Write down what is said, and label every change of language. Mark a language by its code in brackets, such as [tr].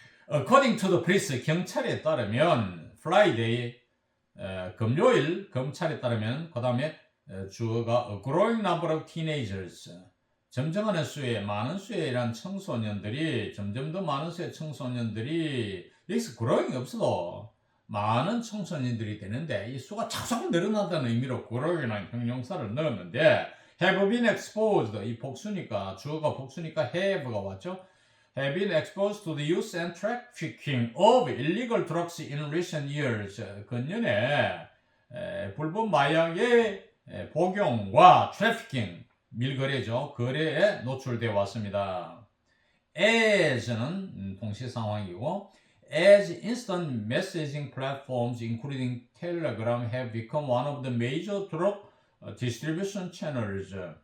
[en] According to the police, [ko] 경찰에 따르면 Friday, 금요일 검찰에 따르면 그 다음에 주어가 [en] a growing number of teenagers, [ko] 점증하는 수의 많은 수의 이란 청소년들이 점점 더 많은 수의 청소년들이 여기서 growing이 없어도 많은 청소년들이 되는데 이 수가 자꾸 늘어난다는 의미로 growing이라는 형용사를 넣었는데 [en] have been exposed, [ko] 이 복수니까 주어가 복수니까 have가 왔죠. [en] have been exposed to the use and trafficking of illegal drugs in recent years. [ko] 근년에 불법 마약의 복용과 트래피킹, 밀거래죠. 거래에 노출되어 왔습니다. as는 동시 상황이고 [en] as instant messaging platforms including Telegram have become one of the major drug distribution channels.